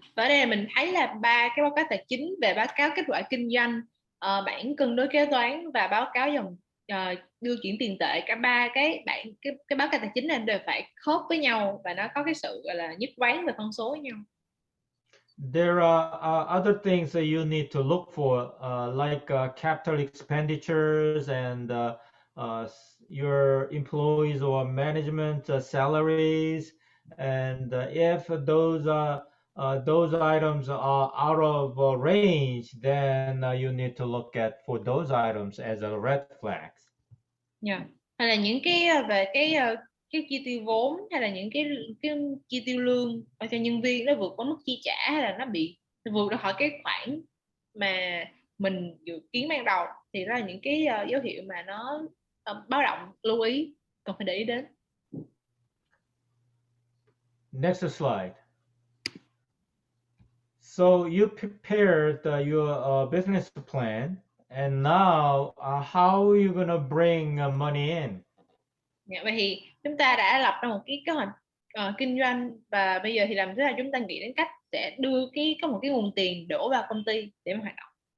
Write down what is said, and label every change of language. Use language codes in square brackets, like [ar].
[vi] Và ở đây mình thấy là 3 cái báo cáo tài chính về báo cáo kết quả kinh doanh, bảng cân đối kế toán và báo cáo đưa chuyển tiền tệ, cả 3 cái báo cáo tài chính này đều phải khớp với nhau và nó có cái sự gọi là nhất quán về con số với nhau. [en] There are other things that you need to look for, like capital expenditures and your employees or management salaries, and if those items are out of range, then you need to look at for those items as a red flags. Yeah. [vi] Hay là những cái về cái chi tiêu vốn, hay là những cái chi tiêu lương cho nhân viên nó vượt quá mức chi trả, hay là nó vượt ra khỏi cái khoản mà mình dự kiến ban đầu, thì đó là những cái dấu hiệu mà nó báo động, lưu ý, cần phải để ý đến. [en] Next slide. So you prepared your business plan, and now how are you gonna bring money in? [vi] Vậy thì chúng ta đã lập ra một cái kế hoạch kinh doanh, và bây giờ thì làm thế nào chúng ta nghĩ đến cách sẽ có một cái nguồn tiền đổ vào công ty để mà hoạt động.